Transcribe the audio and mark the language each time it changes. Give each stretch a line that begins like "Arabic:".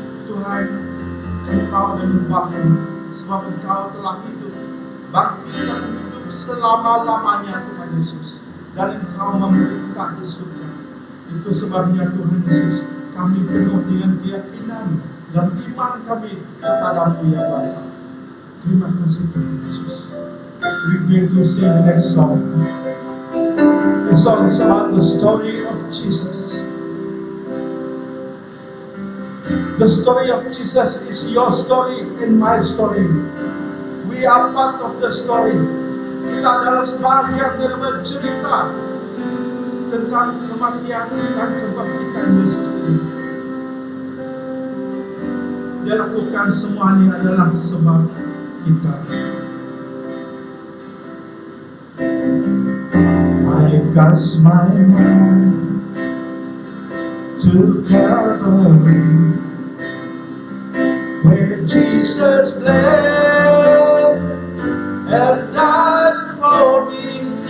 Malay: Tuhan, Engkau menyembah-Mu sebab Engkau telah hidup, bangkit dan hidup selama-lamanya Tuhan Yesus, dan Engkau memerintah di surga. Itu sebabnya Tuhan Yesus, kami penuh dengan keyakinan dan iman kami kepadamu ya Bapa. Terima kasih Tuhan Yesus.
English: We're going to sing the next song. This song is about the story of Jesus. The story of Jesus is your story and my story. We are part of the story.
Malay: Kita adalah sebagian dari bercerita tentang kematian dan kebangkitan Yesus ini. Dia lakukan semua ini adalah sebab kita.
English: I cast my mind to Calvary, where Jesus bled and died for me.